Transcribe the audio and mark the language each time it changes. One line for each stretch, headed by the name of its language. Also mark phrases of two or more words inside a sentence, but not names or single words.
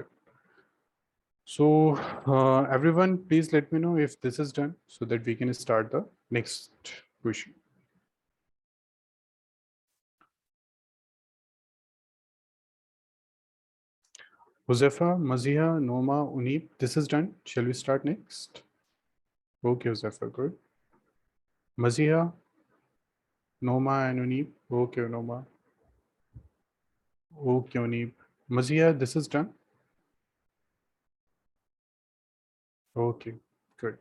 English: So everyone, please let me know if this is done so that we can start the next question. Josefa, Mazia, Noma, Unip, this is done. Shall we start next? Okay, Josefa, good. Mazia, Noma and Unip. Okay, Noma. Okay, Unip. Mazia, this is done. Okay, good.